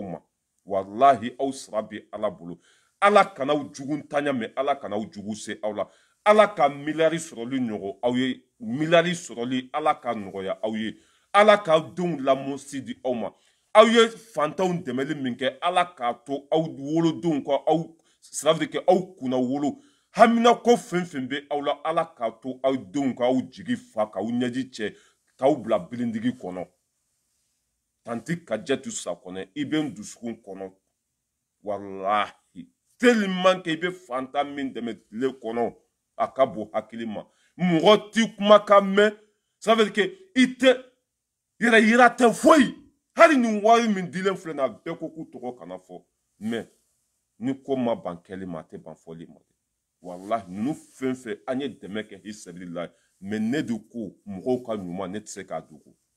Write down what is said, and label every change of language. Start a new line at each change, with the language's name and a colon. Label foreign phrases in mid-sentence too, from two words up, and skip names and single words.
Bambara: ma walahi aw sira bɛ ala bolo ala kana aw jugu ntanya mɛn ala kana aw jugu se aw la ala ka miliyari sɔrɔli ɲɔgɔn aw ye miliyari sɔrɔli ala ka nɔgɔya aw ye ala k'aw denw lamɔsi di aw ma aw ye fantanw dɛmɛli min kɛ ala k'a to aw wolodenw ka aw sira
French: veut dire que
Bambara: aw kunna wolo hamina ko fɛn fɛn bɛ aw la ala k'a to aw denw k'aw jigi fa k'aw ɲɛji cɛ k'aw bila bilindigi kɔnɔ tanti Kadiatu Sakɔnɛ i bɛ n dusukun kɔnɔ walahi
French: tellement que
Bambara: i bɛ fantan min dɛmɛ tile kɔnɔ a ka bon hakili ma mɔgɔ t'i kumakan mɛn
French: ça veut dire que
Bambara: i tɛ yɛrɛ yira tɛ foyi hali nin wari min dilen filɛ na bɛɛ ko k'u tɔgɔ kana fɔ mais ni ko ma ban kɛli ma a tɛ ban fɔli ma wallahi ninnu fɛn fɛn an ye dɛmɛ kɛ
Arabic: hi sabililahi
Bambara: mais ne de ko mɔgɔw ka ɲuman ne tɛ se k'a dogo